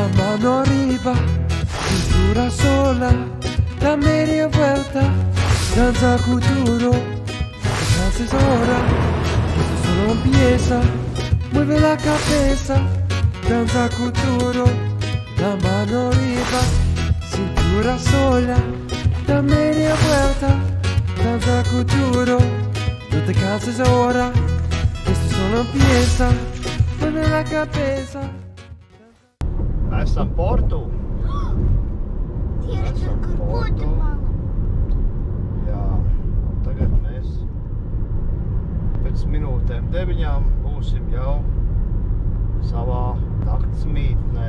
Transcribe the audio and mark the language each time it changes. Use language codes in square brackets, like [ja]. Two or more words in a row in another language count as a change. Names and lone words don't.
[es] mano arriba, cintura sola, la media vuelta, danza futuro, descansa es hora, esto solo empieza, mueve la cabeza, danza futuro, la mano arriba, cintura sola, la media vuelta, danza futuro, no te canses ahora, esto solo empieza, mueve la cabeza. [lv] Esam Portu. Tieši tur, kur Guatemala. Jā, tagad mēs pēc minūtēm 9 būsim jau savā naktsmītnē.